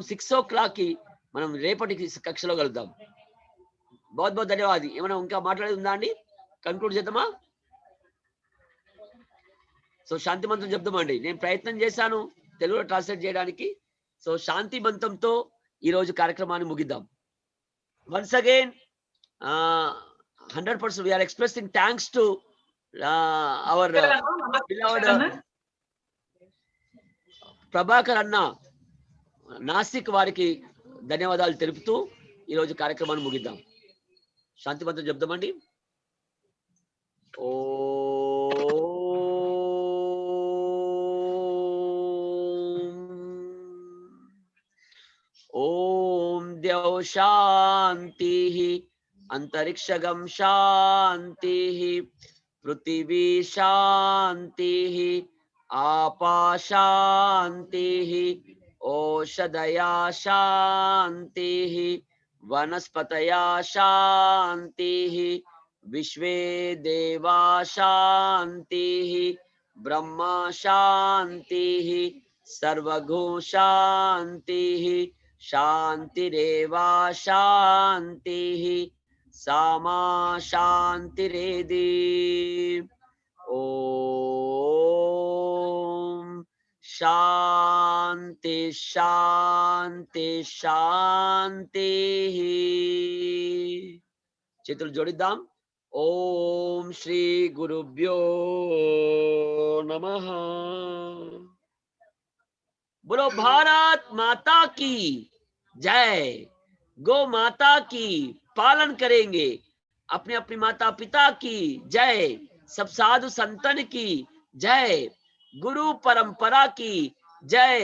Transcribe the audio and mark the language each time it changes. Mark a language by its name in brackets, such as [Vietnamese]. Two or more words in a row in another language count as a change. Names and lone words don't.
[Telugu] 6 o'clock కి మనం రేపటి కక్షలో కలుద్దాం. [Hindi] बहुत बहुत ధన్యవాదాలు. [Telugu] ఏమైనా ఇంకా మాట్లాడేది ఉందా అండి? కన్క్లూడ్ చేద్దామా? సో శాంతి మంత్రం చెప్దామండి. నేను ప్రయత్నం చేశాను తెలుగులో ట్రాన్స్లేట్ చేయడానికి. సో శాంతి మంత్రంతో ఈ రోజు కార్యక్రమాన్ని ముగిద్దాం. [English] once again 100% we are expressing thanks to our beloved [Telugu] ప్రభాకర్ అన్న నాసిక్ వారికి ధన్యవాదాలు తెలుపుతూ ఈ రోజు కార్యక్రమాన్ని ముగిద్దాం. శాంతి మంత్రం చెప్దామండి. [Sanskrit] ఓం ద్యౌ శాంతి అంతరిక్షగం శాంతి పృథివీ శాంతి आपा शांति ओषधया शांति वनस्पतया शांति विश्वे देवा शांति ब्रह्मा शांति सर्वगु शांति शांतिरेवा शांति सामा शांतिरेधि ओम शांति शांति शांति. [Telugu] చేతులు జోడిద్దాం. [Sanskrit] ఓం శ్రీ గురుభ్యో నమః. [Hindi] बोलो भारत माता की जय. गौ माता की पालन करेंगे. अपने अपनी माता पिता की जय. सब साधु संतन की जय. गुरु परंपरा की जय.